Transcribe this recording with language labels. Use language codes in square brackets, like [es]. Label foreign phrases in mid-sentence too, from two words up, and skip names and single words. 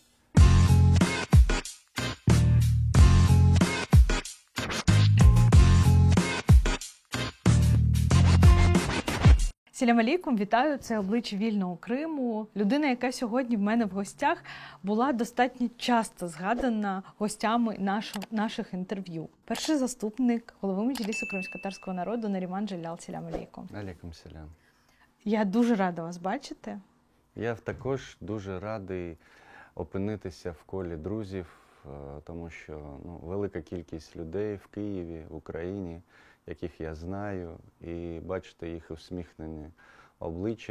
[ar] سلام عليكم, [uk] вітаю, це обличчя вільного Криму. Людина, яка сьогодні в мене в гостях, була достатньо часто згадана гостями наших інтерв'ю. Перший заступник голови Меджлісу кримськотатарського народу Наріман Джеллял, [ar] سلام عليكم. عليكم سلام. [uk] Я дуже рада вас бачити. Я також дуже радий опинитися в колі друзів, тому що велика кількість людей в Києві, в Україні, яких я знаю, і бачити їх усміхнені обличчя.